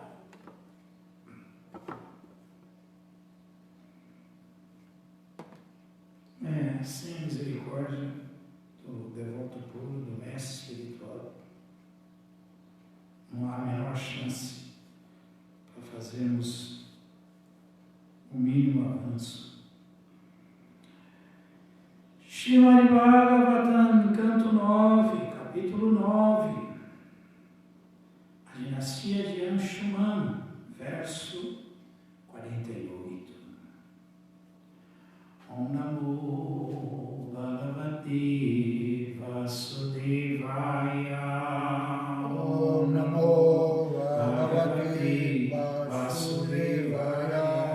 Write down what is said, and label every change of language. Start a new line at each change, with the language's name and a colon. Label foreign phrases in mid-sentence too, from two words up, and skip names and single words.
Portuguese: Sem a misericórdia do devoto puro, do mestre espiritual, não há a menor chance para fazermos o mínimo avanço. Srimad Bhagavatam, canto 9, capítulo 9, a dinastia de Anshuman, verso 48.
Sanskrit: Om Namo Bhagavate Vasudevaya. Om Namo Bhagavate Vasudevaya.